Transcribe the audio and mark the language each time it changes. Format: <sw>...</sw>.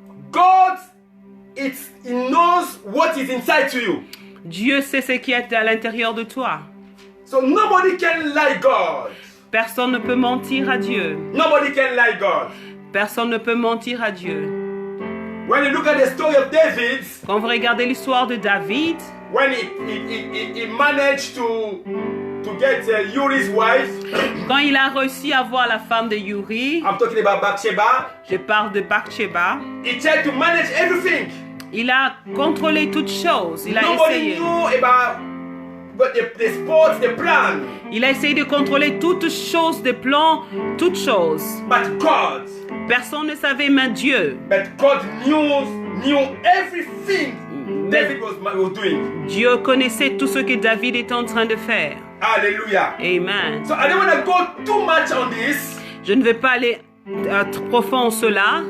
<en>God, He knows what is inside to you.</en> <fr>Dieu sait ce qui est à l'intérieur de toi.</fr> <en>So nobody can lie God.</en> <fr>Personne ne peut mentir à Dieu.</fr> <en>Nobody can lie God.</en> <fr>Personne ne peut mentir à Dieu.</fr> <en>When you look at the story of David,</en> <fr>Quand vous regardez l'histoire de David,</fr> <en>when he managed to get Uri's wife,</en> <fr>quand il a réussi à voir la femme de Uri,</fr> <en>I'm talking about Bathsheba,</en> <fr>je parle de Bathsheba,</fr> <en>he tried to manage everything.</en> <fr>il a contrôlé toutes choses. Il a</fr> <en>Nobody</en> <fr>essayé.</fr> <en>knew about the sports, the plan.</en> <fr>Il a essayé de contrôler toutes choses, des plans, toutes choses.</fr> <en>But God,</en> <fr>Personne ne savait, mais Dieu.</fr> <en>but God knew everything David was doing.</en> <fr>Dieu connaissait tout ce que David est en train de faire.</fr> <en>Hallelujah.</en> <fr>Amen.</fr> <en>So I don't want to go too much on this,</en> <fr>Je ne vais pas aller trop profond en cela.</fr>